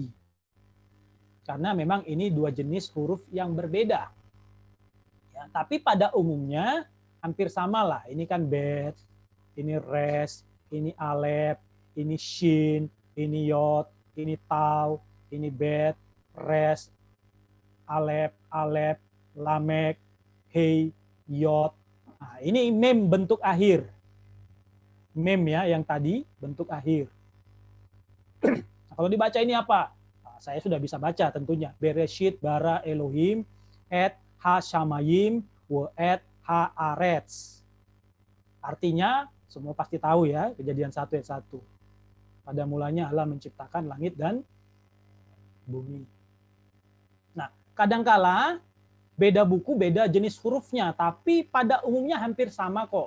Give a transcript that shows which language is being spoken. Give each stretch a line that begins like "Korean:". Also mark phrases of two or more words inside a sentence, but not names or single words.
Indonesian: Karena memang ini dua jenis huruf yang berbeda. Ya, tapi pada umumnya hampir sama lah. Ini kan bet, ini res, ini alef, ini shin, ini yod, ini tau, ini bet, res, alef, alef, lamek, hei, yod. Nah, ini mem bentuk akhir. Mem ya, yang tadi bentuk akhir. Nah, kalau dibaca ini apa? Nah, saya sudah bisa baca tentunya.
Hebrew: בראשית ברא אלהים את השמים ואת הארץ.
Indonesian: Artinya semua pasti tahu ya, Kejadian 1 ayat 1. Pada mulanya Allah menciptakan langit dan bumi. Nah, kadangkala beda buku, beda jenis hurufnya, tapi pada umumnya hampir sama kok.